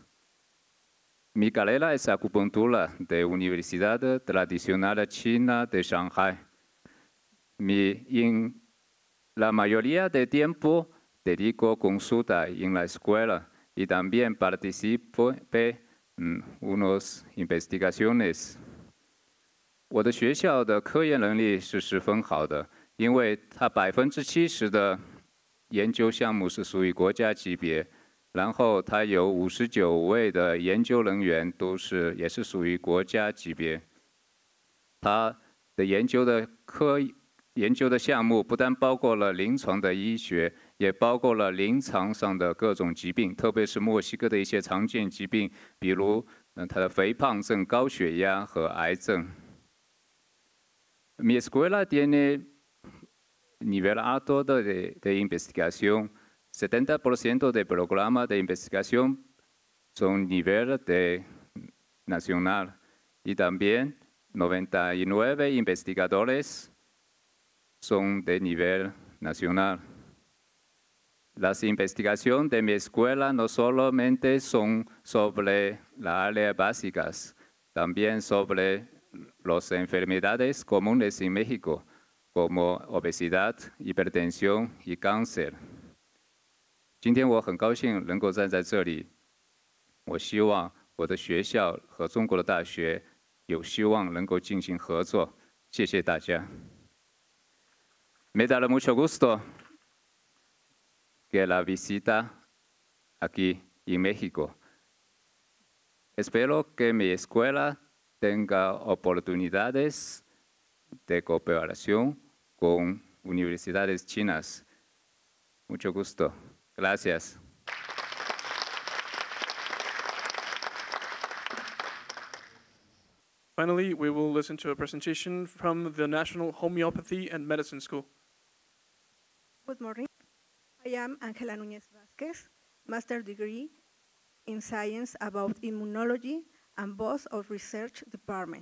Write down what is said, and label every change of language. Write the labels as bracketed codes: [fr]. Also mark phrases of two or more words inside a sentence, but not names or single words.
[es] Mi carrera es acupuntura de Universidad Tradicional China de Shanghai. En la mayoría de tiempo dedico consulta en la escuela y también participé en unas investigaciones. [zh] 我的学校的科研能力是十分好的，因为它70%的研究项目是属于国家级别，然后它有59位的研究人员也是属于国家级别。它的研究的项目不但包括了临床的医学，也包括了临床上的各种疾病，特别是墨西哥的一些常见疾病，比如它的肥胖症、高血压和癌症。 [es] Mi escuela tiene nivel alto de investigación. 70% de programas de investigación son nivel nacional y también 99 investigadores son de nivel nacional. Las investigaciones de mi escuela no solamente son sobre las áreas básicas, también sobre las enfermedades comunes en México, como obesidad, hipertensión y cáncer. [zh] 今天我很高兴能够站在这里，我希望我的学校和中国的大学有希望能够进行合作。谢谢大家。 [es] Me da mucho gusto que la visita aquí en México. Espero que mi escuela tenga oportunidades de cooperación con universidades chinas. Mucho gusto. Gracias. [en] Finally, we will listen to a presentation from the National Homeopathy and Medicine School. Good morning. I am Angela Núñez Vázquez, master degree in science about immunology and boss of research department.